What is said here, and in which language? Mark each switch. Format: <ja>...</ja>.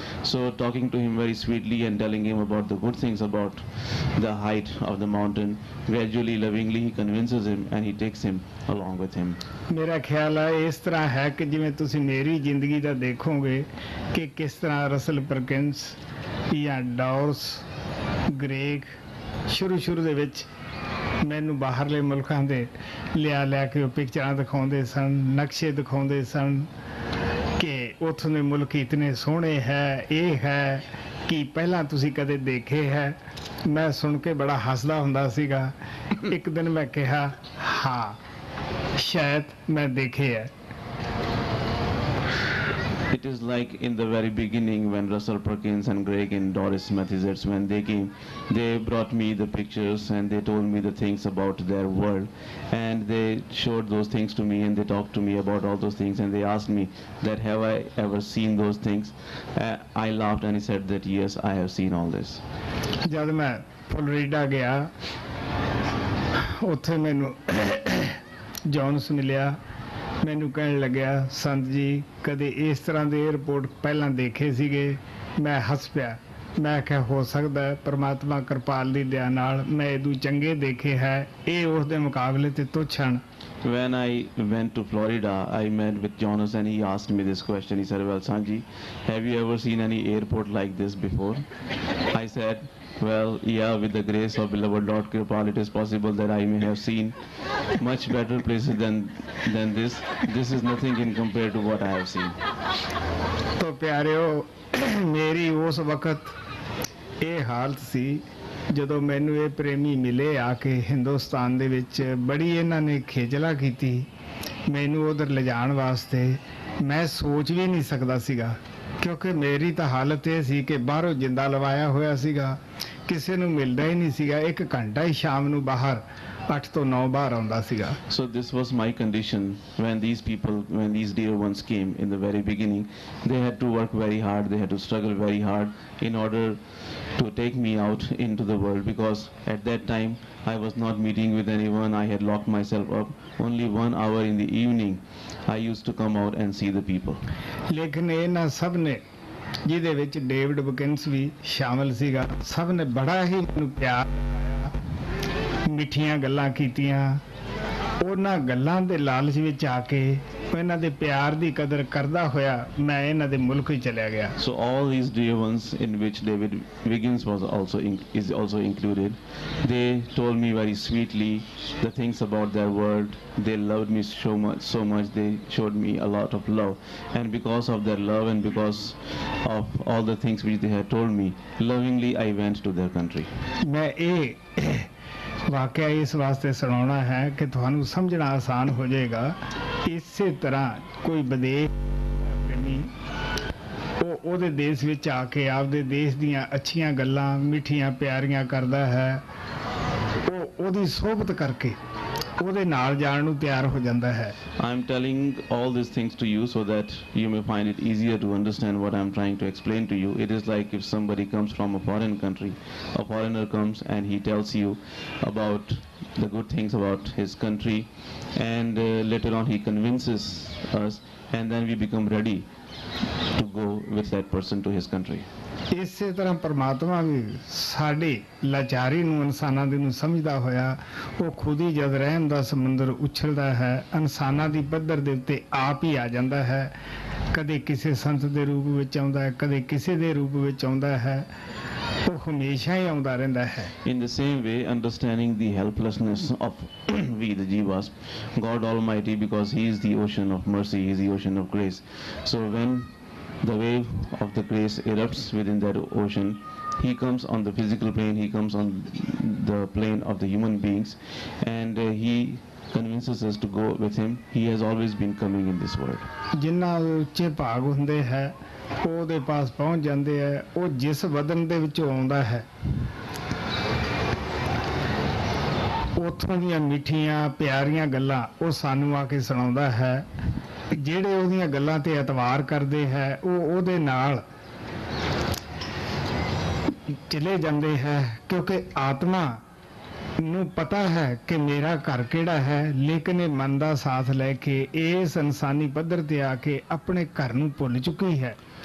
<en>So talking to him very sweetly and telling him about the good things about the height of the mountain, gradually, lovingly he convinces him and he takes him along with him.</en> <pa>ਮੇਰਾ ਖਿਆਲ ਹੈ ਇਸ ਤਰ੍ਹਾਂ ਹੈ ਕਿ ਜਿਵੇਂ ਤੁਸੀਂ ਮੇਰੀ ਜ਼ਿੰਦਗੀ ਦਾ ਦੇਖੋਗੇ ਕਿ ਕਿਸ ਤਰ੍ਹਾਂ ਰਸਲ ਪਰਕਿੰਸ ਜਾਂ ਡੌਰਸ ਗ੍ਰੇਗ ਸ਼ੁਰੂ ਦੇ ਵਿੱਚ ਮੈਨੂੰ ਬਾਹਰਲੇ ਮੁਲਕਾਂ ਦੇ ਲਿਆ ਕੇ ਉਹ ਪਿਕਚਰਾਂ ਦਿਖਾਉਂਦੇ ਸਨ, ਨਕਸ਼ੇ ਦਿਖਾਉਂਦੇ ਸਨ ਕਿ ਉੱਥੋਂ ਦੇ ਮੁਲਕ ਇਤਨੇ ਸੋਹਣੇ ਹੈ, ਇਹ ਹੈ ਕਿ ਪਹਿਲਾਂ ਤੁਸੀਂ ਕਦੇ ਦੇਖੇ ਹੈ। ਮੈਂ ਸੁਣ ਕੇ ਬੜਾ ਹੱਸਦਾ ਹੁੰਦਾ ਸੀਗਾ। ਇੱਕ ਦਿਨ ਮੈਂ ਕਿਹਾ ਹਾਂ ਸ਼ਾਇਦ ਮੈਂ ਦੇਖੇ ਹੈ।</pa> <en>It is like in the very beginning when Russell Perkins and Greg and Doris Mathesons, when they came, they brought me the pictures and they told me the things about their world, and they showed those things to me and they talked to me about all those things, and they asked me that have I ever seen those things. I laughed and he said that yes, I have seen all this.</en> <pa>ਜਦ ਮੈਂ Florida ਗਿਆ ਉੱਥੇ ਮੈਨੂੰ John's ਮਿਲਿਆ, ਮੈਨੂੰ ਕਹਿਣ ਲੱਗਿਆ ਸੰਤ ਜੀ ਕਦੇ ਇਸ ਤਰ੍ਹਾਂ ਦੇ 에ਅਰਪੋਰਟ ਪਹਿਲਾਂ ਦੇਖੇ ਸੀਗੇ। ਮੈਂ ਹੱਸ ਪਿਆ। ਮੈਂ ਕਿਹਾ ਹੋ ਸਕਦਾ ਹੈ ਪਰਮਾਤਮਾ ਕਿਰਪਾਲ ਦੀ ਦਇਆ ਨਾਲ ਮੈਂ ਇਹਦੂ ਚੰਗੇ ਦੇਖੇ ਹੈ, ਇਹ ਉਸ ਦੇ ਮੁਕਾਬਲੇ ਤੇ ਤੁੱਛ ਹਨ।</pa> <en>When I went to Florida, I met with Jonas and he asked me this question. He said, well, Sanji, have you ever seen any airport like this before? I said, well, yeah, with the grace of beloved Lord Kripal, it is possible that I may have seen much better places than this. This is nothing in compared to what I have seen.</en> <hi>तो प्यारियो, मेरी उस वक्त</hi> <pa>ਇਹ ਹਾਲਤ ਸੀ ਜਦੋਂ ਮੈਨੂੰ ਇਹ ਪ੍ਰੇਮੀ ਮਿਲੇ ਆ ਕੇ ਹਿੰਦੁਸਤਾਨ ਦੇ ਵਿੱਚ। ਬੜੀ ਇਹਨਾਂ ਨੇ ਖੇਚਲਾ ਕੀਤੀ ਮੈਨੂੰ ਉਧਰ ਲਿਜਾਣ ਵਾਸਤੇ। ਮੈਂ ਸੋਚ ਵੀ ਨਹੀਂ ਸਕਦਾ ਸੀਗਾ ਕਿਉਂਕਿ ਮੇਰੀ ਤਾਂ ਹਾਲਤ ਇਹ ਸੀ ਕਿ ਬਾਹਰੋਂ ਜਿੰਦਾ ਲਵਾਇਆ ਹੋਇਆ ਸੀਗਾ, ਕਿਸੇ ਨੂੰ ਮਿਲਦਾ ਹੀ ਨਹੀਂ ਸੀਗਾ। 1 ਘੰਟਾ ਹੀ ਸ਼ਾਮ ਨੂੰ ਬਾਹਰ 8 ਤੋਂ 9 ਬਾਹਰ ਆਉਂਦਾ ਸੀਗਾ।</pa> <en>So this was my condition when these people, when these dear ones came in the very beginning. They had to work very hard, they had to struggle very hard in order to take me out into the world, because at that time I was not meeting with anyone. I had locked myself up. Only 1 hour in the evening I used to come out and see the people.</en> <pa>ਲੇਕਿਨ ਇਹਨਾਂ ਸਭ ਨੇ, ਜਿਹਦੇ ਵਿੱਚ David ਬਕਿੰਸ ਵੀ ਸ਼ਾਮਲ ਸੀਗਾ, ਸਭ ਨੇ ਬੜਾ ਹੀ ਮੈਨੂੰ ਪਿਆਰ, ਮਿੱਠੀਆਂ ਗੱਲਾਂ ਕੀਤੀਆਂ। ਉਹਨਾਂ ਗੱਲਾਂ ਦੇ ਲਾਲਚ ਵਿੱਚ ਆ ਕੇ ਇਹਨਾਂ ਦੇ ਪਿਆਰ ਦੀ ਕਦਰ ਕਰਦਾ ਹੋਇਆ ਮੈਂ ਇਹਨਾਂ ਦੇ ਮੁਲਕ ਹੀ ਚਲਿਆ ਗਿਆ।</pa> <en>So all these dear ones in which David Wiggins was is also included, they told me very sweetly the things about their world. They loved me so much. They showed me a lot of love, and because of their love and because of all the things which they had told me, lovingly I went to their country.</en> <pa>ਮੈਂ ਇਹ ਵਾਕਿਆ ਇਸ ਵਾਸਤੇ ਸੁਣਾਉਣਾ ਹੈ ਕਿ ਤੁਹਾਨੂੰ ਸਮਝਣਾ ਆਸਾਨ ਹੋ ਜਾਏਗਾ। ਇਸੇ ਤਰ੍ਹਾਂ ਕੋਈ ਵਿਦੇਸ਼ ਪ੍ਰੇਮੀ ਉਹਦੇ ਦੇਸ਼ ਵਿੱਚ ਆ ਕੇ ਆਪਦੇ ਦੇਸ਼ ਦੀਆਂ ਅੱਛੀਆਂ ਗੱਲਾਂ ਮਿੱਠੀਆਂ ਪਿਆਰੀਆਂ ਕਰਦਾ ਹੈ, ਉਹਦੀ ਸੋਹਬਤ ਕਰਕੇ ਉਹਦੇ ਨਾਲ ਜਾਣ ਨੂੰ ਤਿਆਰ ਹੋ ਜਾਂਦਾ ਹੈ।</pa> <en>I am telling all these things to you so that you may find it easier to understand what I am trying to explain to you. It is like if somebody comes from a foreign country, a foreigner comes and he tells you about the good things about his country, and later on he convinces us, and then we become ready to go with that person to his country.</en> <pa>ਇਸੇ ਤਰ੍ਹਾਂ ਪਰਮਾਤਮਾ ਵੀ ਸਾਡੀ ਲਾਚਾਰੀ ਨੂੰ ਇਨਸਾਨਾਂ ਦੀ ਨੂੰ ਸਮਝਦਾ ਹੋਇਆ ਉਹ ਖੁਦ ਹੀ ਜਦ ਰਹਿਮ ਦਾ ਸਮੁੰਦਰ ਉਛਲਦਾ ਹੈ ਇਨਸਾਨਾਂ ਦੀ ਪੱਧਰ ਦੇ ਉੱਤੇ ਆਪ ਹੀ ਆ ਜਾਂਦਾ ਹੈ। ਕਦੇ ਕਿਸੇ ਸੰਤ ਦੇ ਰੂਪ ਵਿੱਚ ਆਉਂਦਾ ਹੈ, ਕਦੇ ਕਿਸੇ ਦੇ ਰੂਪ ਵਿੱਚ ਆਉਂਦਾ ਹੈ, ਉਹ ਹਮੇਸ਼ਾ ਹੀ ਆਉਂਦਾ ਰਹਿੰਦਾ ਹੈ।</pa> <en>In the same way, understanding the helplessness of we the jivas, God Almighty, because He is the ocean of mercy, He is the ocean of grace. So when the wave of the grace erupts within that ocean, He comes on the physical plane, He comes on the plane of the human beings, and He convinces us to go with Him. He has always been coming in this world.</en> <pa>ਜਿਨ੍ਹਾਂ ਦੇ ਉੱਚੇ ਭਾਗ ਹੁੰਦੇ ਹੈ ਉਹਦੇ ਪਾਸ ਪਹੁੰਚ ਜਾਂਦੇ ਹੈ। ਉਹ ਜਿਸ ਵਦਨ ਦੇ ਵਿੱਚੋਂ ਆਉਂਦਾ ਹੈ ਉੱਥੋਂ ਦੀਆਂ ਮਿੱਠੀਆਂ ਪਿਆਰੀਆਂ ਗੱਲਾਂ ਉਹ ਸਾਨੂੰ ਆ ਕੇ ਸੁਣਾਉਂਦਾ ਹੈ। ਜਿਹੜੇ ਉਹਦੀਆਂ ਗੱਲਾਂ ਤੇ ਇਤਬਾਰ ਕਰਦੇ ਹੈ ਉਹ ਉਹਦੇ ਨਾਲ ਚਲੇ ਜਾਂਦੇ ਹੈ, ਕਿਉਂਕਿ ਆਤਮਾ ਨੂੰ ਪਤਾ ਹੈ ਕਿ ਮੇਰਾ ਘਰ ਕਿਹੜਾ ਹੈ, ਲੇਕਿਨ ਇਹ ਮਨ ਦਾ ਸਾਥ ਲੈ ਕੇ ਇਸ ਇਨਸਾਨੀ ਪੱਧਰ ਤੇ ਆ ਕੇ ਆਪਣੇ ਘਰ ਨੂੰ ਭੁੱਲ ਚੁੱਕੀ ਹੈ।</pa>